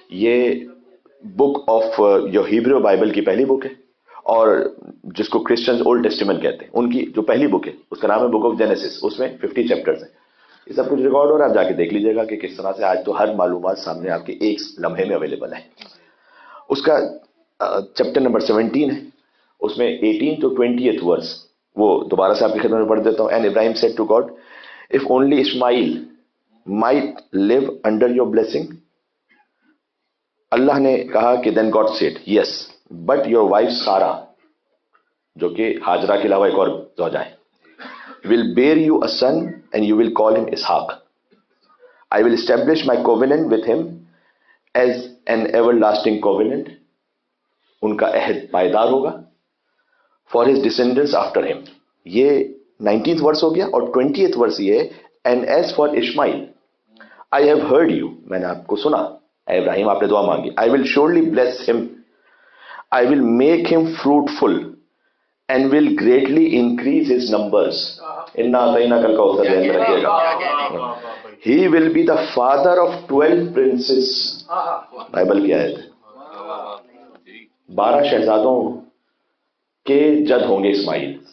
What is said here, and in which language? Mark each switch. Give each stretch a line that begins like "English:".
Urdu: یہ book of جو Hebrew Bible کی پہلی بک ہے، اور جس کو کرسچنز اولڈ ٹیسٹیمنٹ کہتے ہیں، ان کی جو پہلی بک ہے اس کا نام ہے بک آف جینیسس. اس میں 50 چیپٹرز ہیں. یہ سب کچھ ریکارڈ ہو رہا ہے، آپ جا کے دیکھ لیجیے گا کہ کس طرح سے آج تو ہر معلومات سامنے آپ کے ایک لمحے میں اویلیبل ہے. اس کا چیپٹر نمبر 17 ہے، اس میں 18 to 20th ورس وہ دوبارہ سے آپ کی خدمت میں پڑھ دیتا ہوں.
English: And Ibrahim said to God, if only Ishmael might live under your blessing.
Urdu: اللہ نے کہا کہ
English: then God said, yes, but your wife Sarah,
Urdu: جو کہ ہاجرہ کے علاوہ ایک اور زوجہ ہے,
English: will bear you a son and you will call him Ishaq. I will establish my covenant with him as an everlasting covenant.
Urdu: ان کا عہد پائیدار ہوگا.
English: For his descendants after him.
Urdu: یہ 19th ورس ہو گیا. اور 20th ورس یہ ہے,
English: and as for Ishmael, I have heard you.
Urdu: میں نے آپ کو سنا. اے ابراہیم آپ نے دعا مانگی.
English: I will surely bless him. I will make him fruitful and will greatly increase his numbers.
Arabic: اِنَّا أَعْطَيْنَاكَ الْكَوْثَرَ
Urdu: ذہن میں رکھیے گا.
English: He will be the father of 12 princes.
Urdu: Bible کی آیت ہے. 12 شہزادوں کے جد ہوں گے اسماعیل.